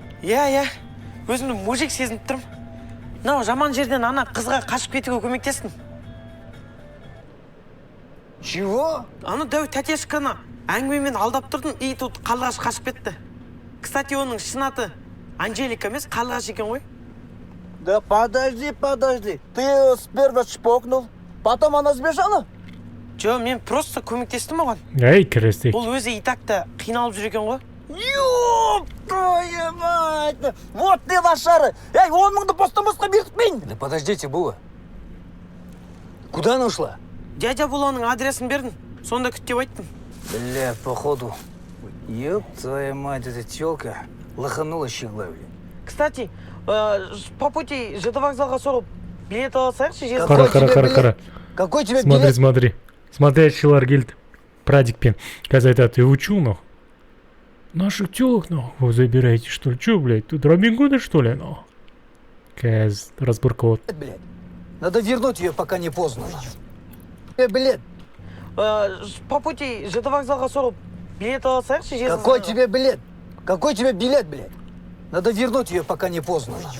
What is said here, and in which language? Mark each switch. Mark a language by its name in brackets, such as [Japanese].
[Kazakh] Иә, өзімді мужик сезініп тұрмын. Мынау жаман жерден ана қызға қашып кетуге көмектестім. [Russian] Чего? [Kazakh] Ана дәу тәтешканы әңгімемен алдап тұрдым, [Russian] и тут [Kazakh] қарлығаш қашып кетті. [Russian] Кстати, [Kazakh] оның шын аты Анжелика емес, қарлығаш екен ғой. [Russian] Да подожди. Ты ее сперва чпокнул, потом она сбежала? [Kazakh] Жо, мен просто көмектестім оған. Ай, кірістек. Бұл өзі итакта қиналып жүр екен ғой. [Russian] Ёп твою мать! [Kazakh] айтты. [Russian] Вот не лошары. [Kazakh] Эй, 10 мыңды бостан-босқа беріппейін. [Russian] Да подождите, Була. Куда она ушла? [Kazakh] Дядя Буланың адресін бердің. Сонда күт деп айттым. [Russian] Бля, походу. Ёб твою мать, эта тёлка лоханула щегла, бля. Кстати, по пути [Kazakh] ЖД вокзалға соғып билет алсайықшы. Қара. [Russian] Какой тебе Смотри, билет? смотри. [Kazakh] Смотрящийлар келді. Прадикпен. Қазір айтады, [Russian] вы чё, нахуй? Наших тёлок, нахуй, вы забираете, что ли? Чё, блядь, тут Робин Гуды, что ли, нахуй? [Kazakh] Қазір [Russian] разборка вот. Блядь. Надо вернуть ее, пока не поздно. Билет. По пути [Kazakh] ЖД вокзалға соғып билет алсайықшы. [Russian] Какой тебе билет? Какой тебе билет, блядь? Надо вернуть ее, пока не поздно.